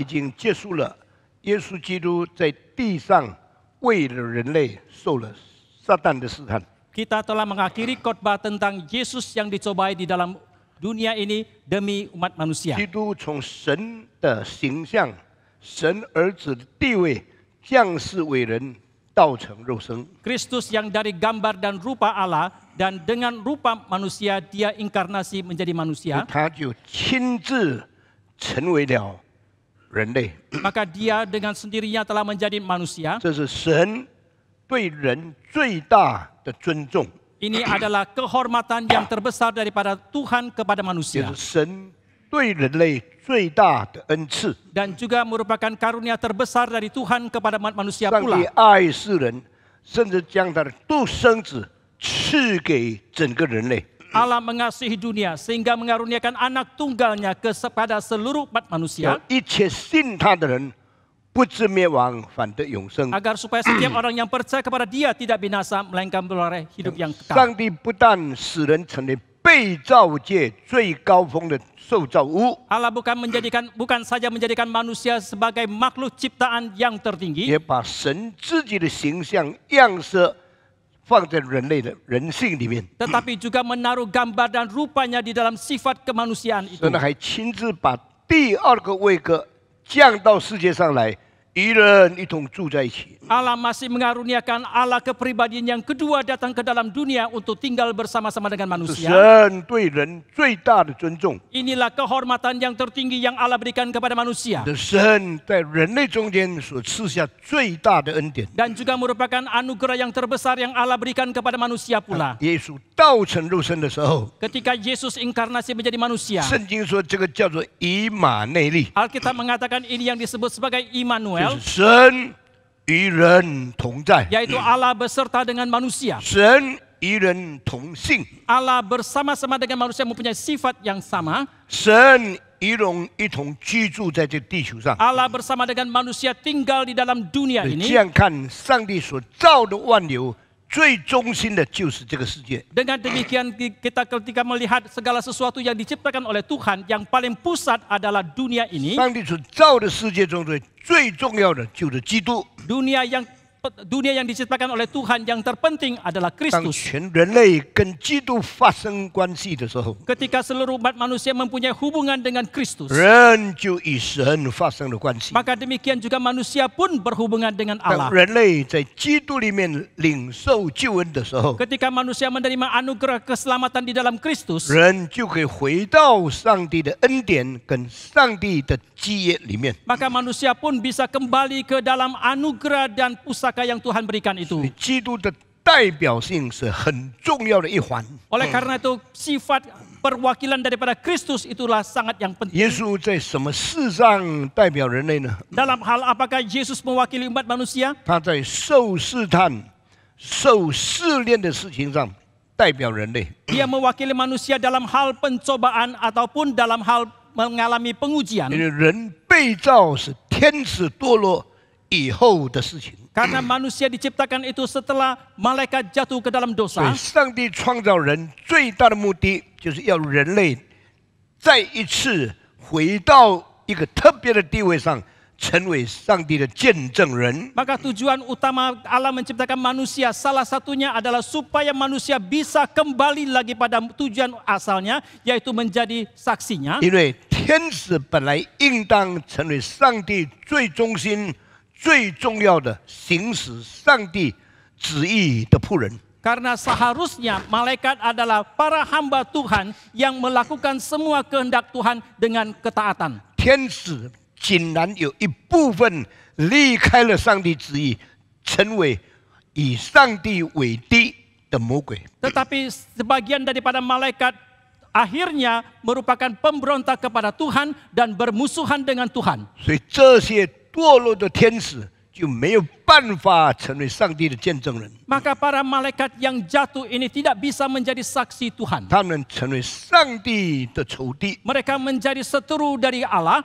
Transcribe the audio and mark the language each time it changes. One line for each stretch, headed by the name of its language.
Chinese: 已经结束了耶稣基督在地上为了人类受了撒旦的试探。
Indonesian: Kita telah mengakhiri khotbah tentang Yesus yang dicobai di dalam dunia ini demi umat manusia.
Chinese: 基督从神的形象、神儿子的地位降世为人，道成肉身。
Indonesian: Kristus yang dari gambar dan rupa Allah dan dengan rupa manusia dia inkarnasi menjadi manusia.
Chinese: 他就亲自成为了人类。
Indonesian: Maka dia dengan sendirinya telah menjadi manusia.
Chinese: 这是神对人最大的尊重。
Indonesian: Ini adalah kehormatan yang terbesar daripada Tuhan kepada
Chinese: 也
Indonesian: manusia.
Chinese: 是神对人类最大的恩赐。
Indonesian: Dan juga merupakan karunia terbesar dari Tuhan kepada manusia
Chinese: 上帝
Indonesian: pula.
Chinese: 爱世人，甚至将他的独生子赐给整个人类。
Indonesian: Allah mengasihi dunia sehingga mengaruniakan anak tunggalnya kepada seluruh umat
Chinese: 让
Indonesian: manusia
Chinese: 一切信他的人不至灭亡，反得永生。
Indonesian: agar supaya setiap orang yang percaya kepada dia tidak binasa melainkan beroleh hidup yang kekal.
Chinese: 上帝不但使人成为被造界最高峰的受造物，
Indonesian: Allah bukan saja menjadikan manusia sebagai makhluk ciptaan yang tertinggi,
Chinese: 也把神自己的形象样式放在人类的人性里面，
Indonesian: tetapi juga menaruh gambar dan rupanya di dalam sifat kemanusiaan itu.
Chinese: 神还亲自把第二个位格降到世界上来，与人一同住在一起。
Indonesian: Allah masih mengaruniakan Allah kepribadian yang kedua datang ke dalam dunia untuk tinggal bersama-sama dengan
Chinese: 是
Indonesian: manusia.
Chinese: 神对人最大的尊重。
Indonesian: Inilah kehormatan yang tertinggi yang Allah berikan kepada manusia.
Chinese: 的神在人类中间所赐下最大的恩典。
Indonesian: Dan juga merupakan anugerah yang terbesar yang Allah berikan kepada manusia pula.
Chinese: 耶稣道成肉身的时候，
Indonesian: Ketika Yesus inkarnasi menjadi manusia,
Chinese: 圣经说这个叫做以马内利，
Indonesian: Alkitab mengatakan ini yang disebut sebagai
Chinese: 就
Indonesian: Immanuel,
Chinese: 是神与人同在，
Indonesian: yaitu Allah beserta dengan manusia.
Chinese: 神与人同性，
Indonesian: Allah bersama-sama dengan manusia mempunyai sifat yang sama.
Chinese: 神与人一同居住在这地球上。
Indonesian: Allah bersama dengan manusia tinggal di dalam dunia
Chinese: 这
Indonesian: ini.
Chinese: 样看，上帝所造的万有，最中心的就是这个世界。
Indonesian: Dengan demikian kita ketika melihat segala sesuatu yang diciptakan oleh Tuhan, yang paling pusat adalah dunia ini.
Chinese: 上帝所造的世界中最重要的就是基督。
Indonesian: Dunia yang diciptakan oleh Tuhan yang terpenting adalah
Chinese: 当
Indonesian: Kristus.
Chinese: 全人类跟基督发生关系的时候，
Indonesian: Ketika seluruh umat manusia mempunyai hubungan dengan Kristus,
Chinese: 人就与神发生了关系。
Indonesian: maka demikian juga manusia pun berhubungan dengan
Chinese: 当
Indonesian: Allah.
Chinese: 人类在基督里面领受救恩的时候，
Indonesian: Ketika manusia menerima anugerah keselamatan di dalam Kristus,
Chinese: 人就可以回到上帝的恩典跟上帝的基业里面。
Indonesian: maka manusia pun bisa kembali ke dalam anugerah dan pusaka yang Tuhan berikan itu.
Chinese: 基督的代表性是很重要的一环。
Indonesian: Oleh karena itu, sifat perwakilan daripada Kristus itulah sangat yang penting.
Chinese: 耶稣在什么事上代表人类呢？
Indonesian: Dalam hal apakah Yesus mewakili umat manusia?
Chinese: 他在受试探、受试炼的事情上代表人类。
Indonesian: Dia mewakili manusia dalam hal pencobaan ataupun dalam hal mengalami pengujian.
Chinese: 因为人被造是天使堕落以后的事情，
Indonesian: Karena manusia diciptakan itu setelah malaikat jatuh ke dalam
Chinese: 所
Indonesian: dosa.
Chinese: 以上帝创造人最大的目的就是要人类再一次回到一个特别的地位上，成为上帝的见证人。
Indonesian: Maka tujuan utama Allah menciptakan manusia salah satunya adalah supaya manusia bisa kembali lagi pada tujuan asalnya, yaitu menjadi saksinya.
Chinese: 因为天使本来应当成为上帝最中心、最重要的行使上帝旨意的仆人。
Indonesian: Karena seharusnya malaikat adalah para hamba Tuhan yang melakukan semua kehendak Tuhan dengan ketaatan.
Chinese: 天使竟然有一部分离开了上帝旨意，成为以上帝为敌的魔鬼。
Indonesian: Tetapi sebagian daripada malaikat akhirnya merupakan pemberontak kepada Tuhan dan bermusuhan dengan Tuhan.
Chinese: 所以这些堕落的天使就没有办法成为上帝的见证人。
Indonesian: Maka para malaikat yang jatuh ini tidak bisa menjadi saksi Tuhan.
Chinese: 他们成为上帝的仇敌。
Indonesian: Mereka menjadi seteru dari Allah.